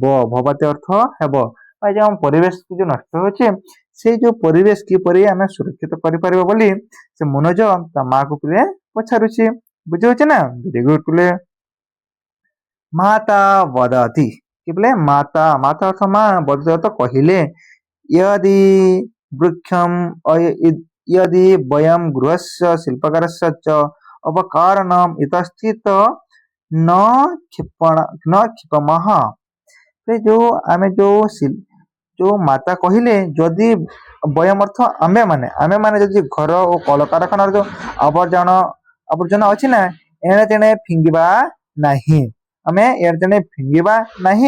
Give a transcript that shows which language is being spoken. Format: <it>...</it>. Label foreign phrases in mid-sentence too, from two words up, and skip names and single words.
<or>ଭବତି ଅର୍ଥ ହେବ ଯୋଉ ପରିବେଶ ଯୋଉ ନଷ୍ଟ ହଉଛି ସେଇ ଯୋଉ ପରିବେଶ କିପରି ଆମେ ସୁରକ୍ଷିତ କରିପାରିବ ବୋଲି ସେ ମନୋଜ ତା ମାକୁ ପିଲେ ପଚାରୁଛି। ବୁଝିହଉଛି ନା।</or> <en>very good</en> <or>ପିଲେ।</or> <sa>ମାତା ବଦତି</sa> <or>କି ପିଲେ ମାତା ଅର୍ଥ ମା ବଦତି ଅର୍ଥ କହିଲେ</or> <sa>यदि वृक्षं यदि वयं गृहस्य शिल्पकारस्य च अवकारणम् इतस्थित न क्षिपामः।</sa> <or>ଯୋଉ ଆମେ ଯୋଉ ମାତା କହିଲେ ଯଦି ବୟମ ଅର୍ଥ ଆମେ ମାନେ ଯଦି ଘର ଓ କଳକାରଖାନାର ଯୋଉ ଆବର୍ଜନା ଅଛି ନା ଏଣେ ତେଣେ ଫିଙ୍ଗିବା ନାହିଁ। ଆମେ ଏଣେ ଫିଙ୍ଗିବା ନାହିଁ।</or>